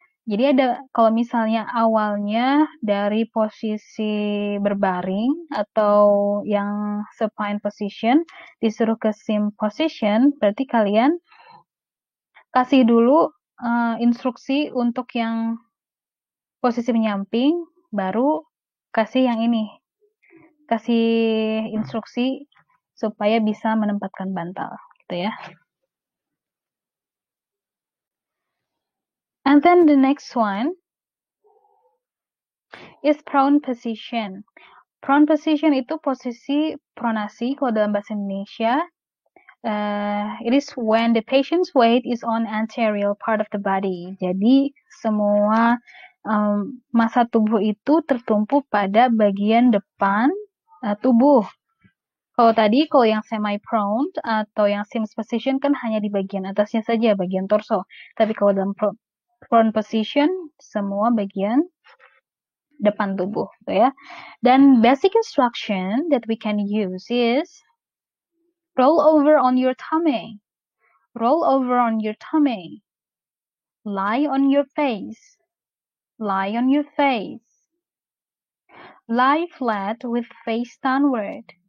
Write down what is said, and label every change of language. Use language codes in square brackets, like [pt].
[id] Jadi ada kalau misalnya awalnya dari posisi berbaring atau yang supine position disuruh ke sim position, berarti kalian kasih dulu instruksi untuk yang posisi menyamping, baru kasih yang ini. Kasih instruksi supaya bisa menempatkan bantal, gitu ya. [en] And then the next one is prone position. [id] Prone position itu posisi pronasi kalau dalam bahasa Indonesia. [en] It is when the patient's weight is on anterior part of the body. [id] Jadi semua massa tubuh itu tertumpu pada bagian depan tubuh. Kalau yang semi-prone atau yang Sims position kan hanya di bagian atasnya saja, bagian torso. Tapi kalau dalam prone position, semua bagian depan tubuh, gitu ya. [en] Dan basic instruction that we can use is roll over on your tummy. Roll over on your tummy. Lie on your face. Lie on your face. Lie flat with face downward.